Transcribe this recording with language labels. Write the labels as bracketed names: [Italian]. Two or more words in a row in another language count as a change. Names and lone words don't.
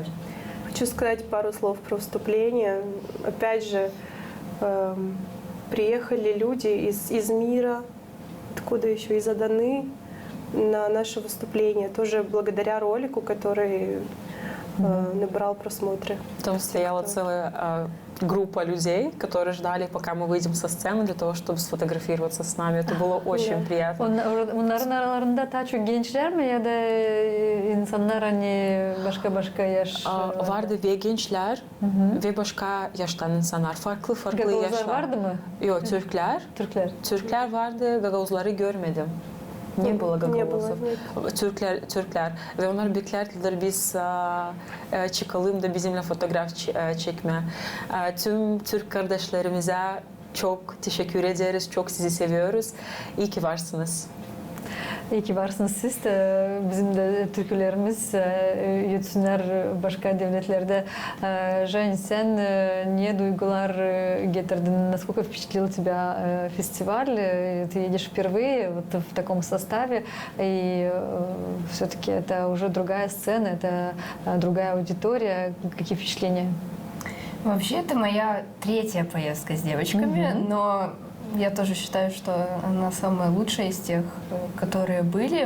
[Russian] Хочу сказать пару слов про выступление. Опять же, приехали люди из мира, откуда еще, из Аданы, на наше выступление. Тоже благодаря ролику, который набрал просмотры. Там стояла целая группа людей, которые ждали, пока мы выйдем со сцены, для того, чтобы сфотографироваться с нами. Это было очень приятно. [Gagauz] Onların aralarında daha çok gençler mi ya da insanlar hani başka yaş? Vardı ve gençler ve başka yaştan insanlar. Farklı Gagavuzlar yaşlar. vardı mı? Yok, Türkler. Türkler Vardı, Gagavuzları görmedim. [Russian] Не было Gagavuzов. [Gagauz] Türkler ve onlar beklerdiler biz çıkalım da bizimle fotoğraf çekme. Tüm Türk kardeşlerimize çok teşekkür ederiz, çok sizi seviyoruz. İyi ki varsınız. İyi ki varsınız siz de. Bizim de türkülerimiz yutsunlar başka devletlerde. Жень, sen ne duygular getirdin? [Russian] Насколько впечатлил тебя фестиваль? Ты едешь впервые вот в таком составе, и все-таки это уже другая сцена, это другая аудитория. Какие впечатления? Вообще, это моя третья поездка с девочками, но я тоже считаю, что она самая лучшая из тех, которые были.